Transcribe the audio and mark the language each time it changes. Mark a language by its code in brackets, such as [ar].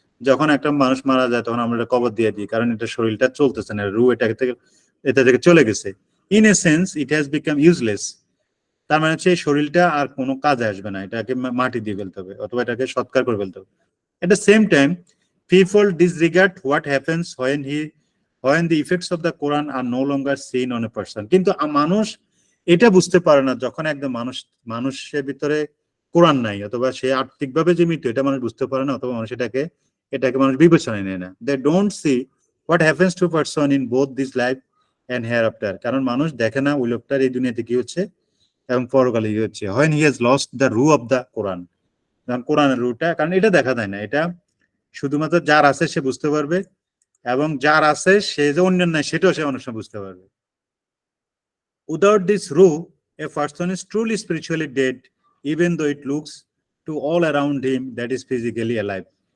[bn] যখন একটা মানুষ মারা যায় তখন আমরা এটা কবর দিয়ে দিই, কারণ এটা শরীরটা চলতেছে না, রুহ এটা থেকে চলে গেছে। [en] In a sense, it has become useless. [bn] তার মানে হচ্ছে এই শরীরটা আর কোনো কাজে আসবে না, এটাকে মাটি দিয়ে ফেলতে হবে অথবা এটাকে সৎকার করে ফেলতে হবে। [en] At the same time, people disregard what happens when the effects of the Quran are no longer seen on a person. [bn] কিন্তু মানুষ এটা বুঝতে পারে না যখন একদম মানুষের ভিতরে কোরআন নাই অথবা সে আর্থিকভাবে যে মৃত্যু এটা মানুষ বুঝতে পারে না, অথবা মানুষ এটাকে মানুষ বিবেচনায় নেয় না। [en] They don't see what happens to a person in both this life and hereafter. [bn] কারণ মানুষ দেখে না ওই লোকটার এই দুনিয়াতে কি হচ্ছে এবং পরকালে কি হচ্ছে। [en] When he has lost the ruh of the Quran, [bn] কারণ কোরআনের রুহটা, কারণ এটা দেখা যায় না, এটা শুধুমাত্র যার আছে সে বুঝতে পারবে, এবং যার আছে সে যে অন্য নাই সেটাও সে অনেক সময় বুঝতে পারবে। [en] Without this ruh, a person is truly spiritually dead, even though it looks to all around him that is physically alive.